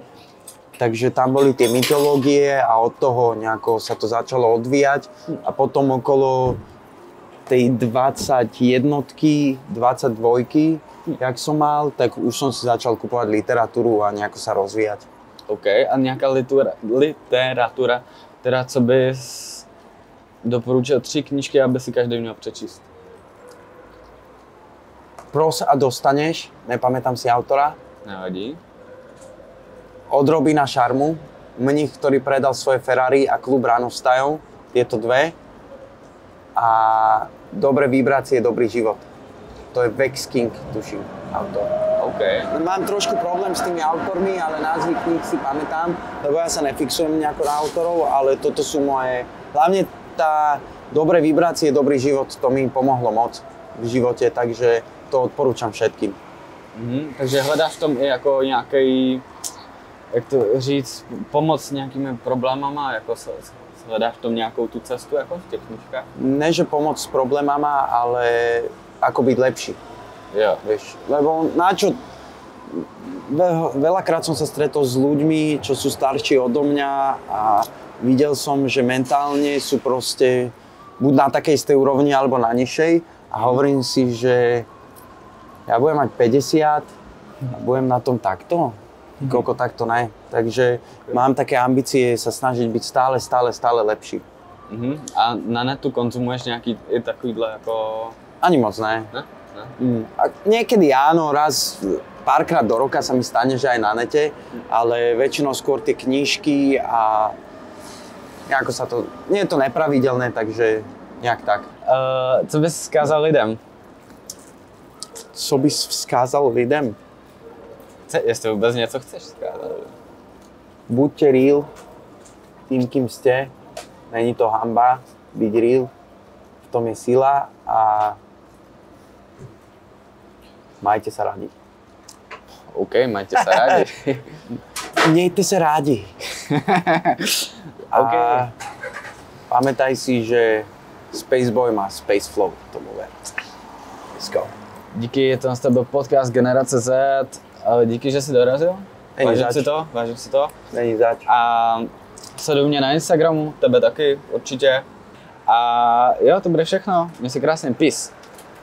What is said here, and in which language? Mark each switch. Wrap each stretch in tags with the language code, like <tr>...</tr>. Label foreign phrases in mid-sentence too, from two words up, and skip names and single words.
<sk>Takže tam boli tie mytológie a od toho nejako sa to začalo odvíjať. A potom okolo tej 21-ky, 22-ky, jak som mal, tak už som si začal kupovať literatúru a nejako sa rozvíjať. OK,</sk> <cs>a nějaká literatura, teda co bys doporučil 3 knížky, aby si každý měl přečíst?</cs> <sk>Pros a dostaneš, nepamätám si autora.</sk> <cs>Nevadí.</cs> <sk>Od Robina Sharmu, mních, ktorý predal svoje Ferrari a klub Ráno vstajov, tieto dve. A Dobré vibrácie, dobrý život. To je Vex King, tuším, autor. OK. Mám trošku problém s tými autormi, ale názvy kníh si pamätám, lebo ja sa nefixujem nejako na autorov, ale toto sú moje... Hlavne tá Dobré vibrácie, dobrý život, to mi pomohlo moc v živote, takže to odporúčam všetkým.</sk> <cs>Takže hledáš v tom i jako nějaký, jak to říct, pomoc s nějakými problémama, jako hledáš v tom nějakou tu cestu jako v těch knížkách?</cs> <sk>Ne, že pomoc s problémama, ale ako byť lepší. Jo. Vieš, lebo načo... Veľakrát som sa stretol s ľuďmi, čo sú starší odo mňa a videl som, že mentálne sú proste buď na takej istej úrovni, alebo na nižšej a hovorím si, že ja budem mať 50 a budem na tom takto? Koľko takto ne. Takže mám také ambície sa snažiť byť stále lepší.</sk> <cs>A na netu konzumuješ nějaký i takovýhle jako...</cs> <sk>Ani moc ne.</sk> <cs>Ne?</cs> <sk>A niekedy áno, párkrát do roka sa mi stane, že aj na nete, ale väčšinou skôr tie knížky a nejako sa to... Nie je to nepravidelné, takže nejak tak.</sk> <cs>Co bys vzkázal lidem? Co bys vzkázal lidem? Jestli vůbec něco chceš vzkázat.</cs> <sk>Buďte real tým, kým ste. Není to hanba byť real. V tom je sila a majte sa rádi. OK, majte sa rádi.</sk> <cs>Mějte se rádi. OK.</cs> <sk>A pamätaj si, že Spaceboy má Space Flow. To bude.</sk> <en>Let's go.</en> <cs>Díky, to byl podcast Generace Z. Díky, že jsi dorazil. Vážím si to. Není zač. A sleduj mě na Instagramu, tebe taky určitě. A jo, to bude všechno. Měj si krásně, peace.</cs>